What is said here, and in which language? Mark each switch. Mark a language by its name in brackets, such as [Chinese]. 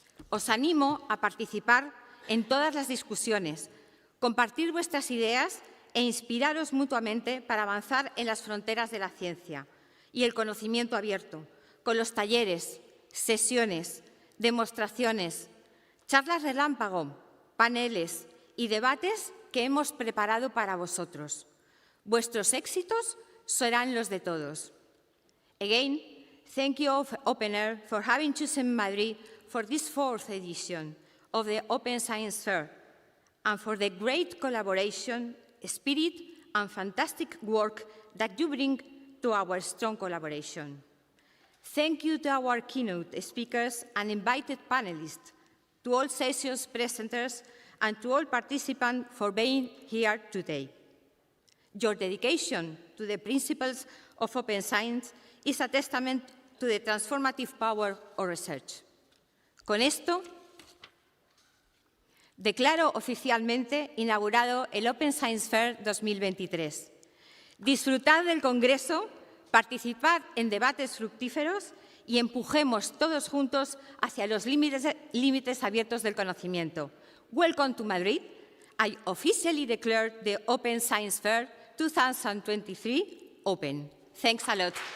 [Spanish] Os animo a participar en todas las discusiones, compartir vuestras ideas e inspiraros mutuamente para avanzar en las fronteras de la ciencia y el conocimiento abierto, con los talleres, sesiones, demostraciones, charlas relámpago, paneles y debates que hemos preparado para vosotros. Vuestros éxitos serán los de todos. [English] Again, thank you, OpenAIRE, for having chosen Madrid for this fourth edition of the Open Science Fair and for the great collaboration, spirit and fantastic work that you bring to our strong collaboration. Thank you to our keynote speakers and invited panelists, to all sessions presenters, and to all participants for being here today. Your dedication to the principles of open science is a testament to the transformative power of research. [Spanish] Con esto, declaro oficialmente inaugurado el Open Science Fair 2023. Disfrutad del Congreso, participad en debates fructíferos y empujemos todos juntos hacia los límites abiertos del conocimiento. [English] Welcome to Madrid. I officially declare the Open Science Fair 2023 open. Thanks a lot.